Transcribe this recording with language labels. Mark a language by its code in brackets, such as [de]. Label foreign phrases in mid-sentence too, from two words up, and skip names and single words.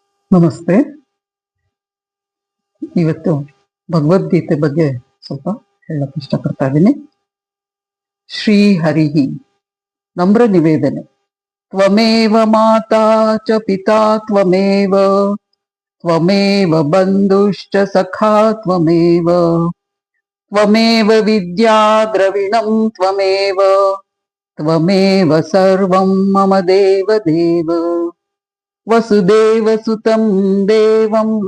[kn] ನಮಸ್ತೆ. ಇವತ್ತು ಭಗವದ್ಗೀತೆ ಬಗ್ಗೆ ಸ್ವಲ್ಪ ಹೇಳಕ್ ಇಷ್ಟಪಡ್ತಾ ಇದ್ದೀನಿ. ಶ್ರೀ ಹರಿಹಿ ನಮ್ರ ನಿವೇದನೆ. [sa] ತ್ವಮೇವ ಮಾತಾ ಚ ಪಿತಾ ತ್ವಮೇವ ತ್ವಮೇವ ಬಂಧುಶ್ಚ ಸಖಾ ತ್ವಮೇವ ತ್ವಮೇವ ವಿದ್ಯಾ ದ್ರವಿಣಂ ತ್ವಮೇವ ತ್ವಮೇವ ಸರ್ವಂ ಮಮ ದೇವ ದೇವ ವಸುದೇವ ಸುತಂ ದೇವಂ